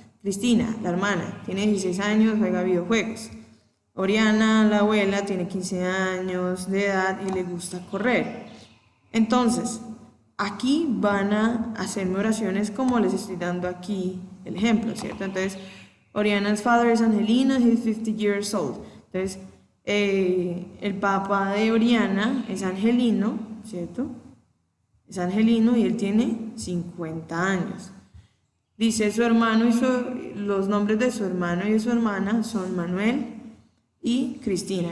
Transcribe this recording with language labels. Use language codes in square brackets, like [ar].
[es] Cristina, la hermana, tiene 16 años, juega videojuegos. Oriana, la abuela, tiene 15 años de edad y le gusta correr. Entonces, aquí van a hacerme oraciones como les estoy dando aquí el ejemplo, ¿cierto? Entonces, [en] Oriana's father is Angelino, he's 50 years old. [es] Entonces, el papá de Oriana es Angelino, ¿cierto? Es Angelino y él tiene 50 años. Dice su hermano los nombres de su hermano y de su hermana son Manuel y Cristina.